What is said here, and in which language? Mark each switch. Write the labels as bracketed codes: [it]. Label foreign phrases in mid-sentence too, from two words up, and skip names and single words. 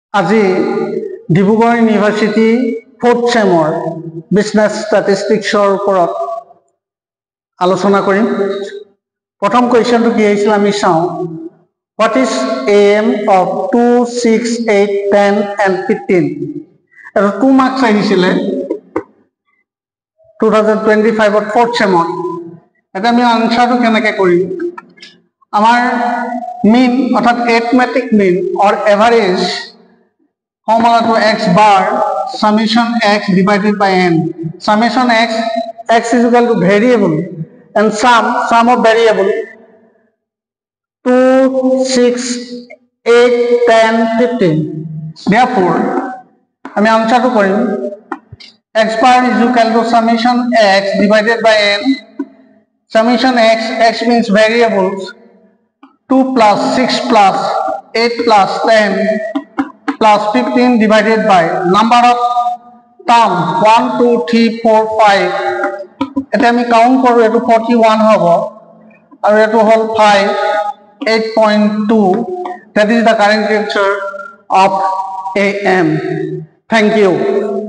[as] আজি ডিব্ৰুগড় ইউনিভাৰ্চিটি 4th চেমৰ বিজনেছ ষ্টেটিষ্টিক্সৰ ওপৰত আলোচনা কৰিম। প্ৰথম কুৱেশ্যনটো কি আহিছিল আমি চাওঁ। [en] What is AM of 2, 6, 8, 10 and 15? [as] আৰু 2 মাৰ্কছ আহিছিলে 2025 4th চেমত। এটা আমি আনসাৰটো কেনেকৈ কৰিম। আমাৰ মিন অৰ্থাৎ [en] arithmetic mean or average formula x bar summation x divided by n. Summation x is equal to variable and sum of variable 2, 6, 8, 10, 15. Therefore, [as] আমি আনসারটো কৰিম [en] x bar is equal to summation x divided by n. Summation x means variables 2 plus 6 plus 8 plus 10 plus 15 divided by number of term 1, 2, 3, 4, 5. [as] এটা আমি কাউন্ট কৰো এটো 41 হ'ব আৰু এটো হল 5 8.2. [en] That is the correct answer of AM. Thank you.